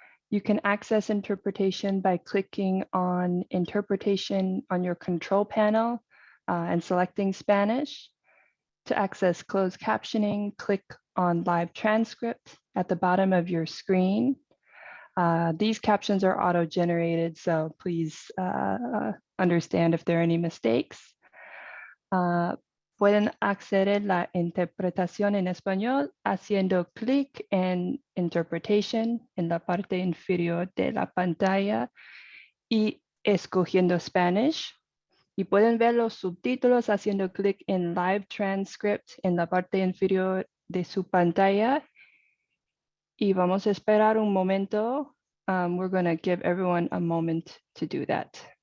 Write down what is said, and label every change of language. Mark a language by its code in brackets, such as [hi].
[en] You can access interpretation by clicking on interpretation on your control panel and selecting Spanish. To access closed captioning, click on live transcript at the bottom of your screen. These captions are auto-generated, so please understand if there are any mistakes. [es] Pueden acceder la interpretación en español haciendo clic en Interpretation en la parte inferior de la pantalla y escogiendo Spanish. Y pueden ver los subtítulos haciendo clic en Live Transcript en la parte inferior de su pantalla. Y vamos a esperar un momento. [en] We're going to give everyone a moment to do that.